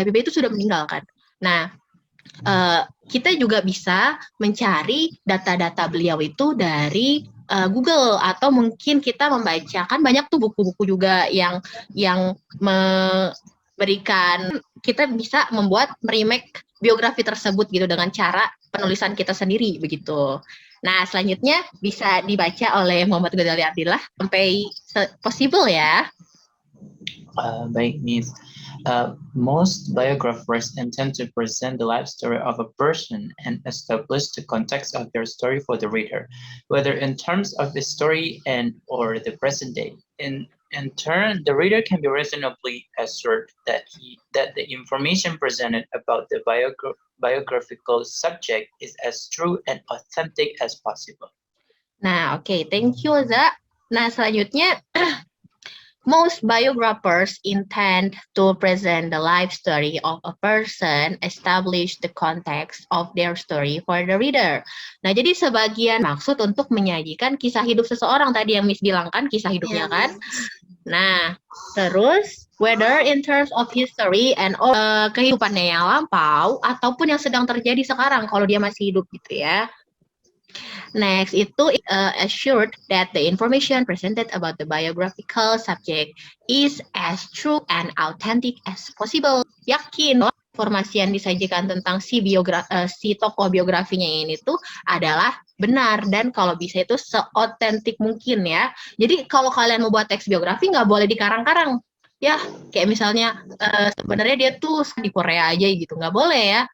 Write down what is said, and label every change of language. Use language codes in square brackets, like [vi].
[id] Habibie itu sudah meninggal kan. Nah, kita juga bisa mencari data-data beliau itu dari Google, atau mungkin kita membacakan banyak tuh buku-buku juga yang memberikan, kita bisa membuat remake biografi tersebut gitu dengan cara penulisan kita sendiri begitu. Nah, selanjutnya bisa dibaca oleh Muhammad Ghazali Abdillah sampai possible ya. Baik, Miss. [en] Most biographers intend to present the life story of a person and establish the context of their story for the reader, whether in terms of the story and or the present day. In turn, the reader can be reasonably assured that the information presented about the biographical subject is as true and authentic as possible. [id] Nah, oke, [en] thank you, [id] Za. Nah, selanjutnya, [en] most biographers intend to present the life story of a person, establish the context of their story for the reader. [id] Nah, jadi sebagian maksud untuk menyajikan kisah hidup seseorang, tadi yang Miss bilang kan, kisah hidupnya kan. Nah, terus [en] whether in terms of history and [id] kehidupannya yang lampau ataupun yang sedang terjadi sekarang kalau dia masih hidup gitu ya. [en] Next, [id] itu [en] assured that the information presented about the biographical subject is as true and authentic as possible. [id] Yakin informasi yang disajikan tentang si tokoh biografinya ini tuh adalah benar dan kalau bisa itu seotentik mungkin ya. Jadi kalau kalian mau buat teks biografi nggak boleh dikarang-karang. Ya, kayak misalnya sebenarnya dia tuh di Korea aja gitu, nggak boleh ya.